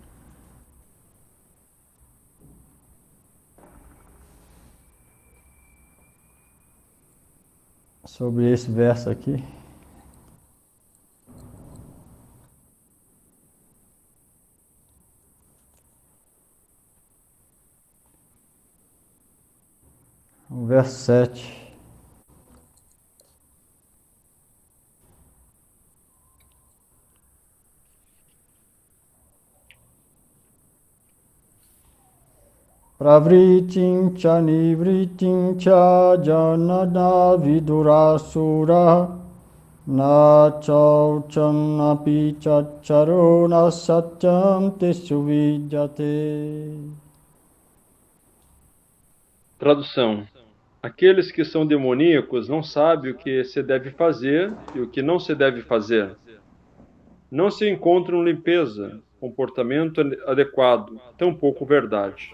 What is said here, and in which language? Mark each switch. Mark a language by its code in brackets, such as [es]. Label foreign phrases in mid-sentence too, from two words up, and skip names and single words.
[pt] Sobre esse verso aqui. O verso 7. [sa] प्रवृत्तिं च निवृत्तिं च जनाद विदुरासुर न शौचं अपि चाचारो न सत्यं तेषु विद्यते. [pt] Tradução. Aqueles que são demoníacos não sabem o que se deve fazer e o que não se deve fazer. Não se encontram limpeza, comportamento adequado, tampouco verdade.